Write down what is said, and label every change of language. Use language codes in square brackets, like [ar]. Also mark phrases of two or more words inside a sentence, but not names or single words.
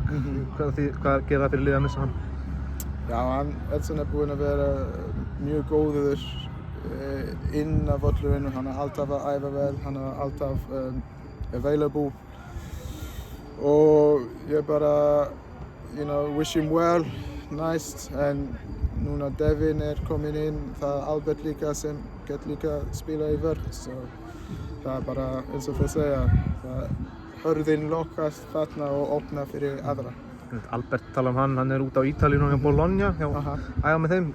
[is] Hvað gerir það fyrir liðið að missa hann? Já, Edson er búinn að vera mjög góður inn á völlurinn. Hann er alltaf að æfa vel, hann er alltaf available. Og ég bara, [en] wish him well, nice. [is] En núna Devin er komin inn, það er Albert líka sem getur líka spila í vörn. Så það er bara eins og það segja, hörðin lokast þarna og opna fyrir aðra. Albert tala hann er út á Ítalíu hjá Bologna, æfa með þeim.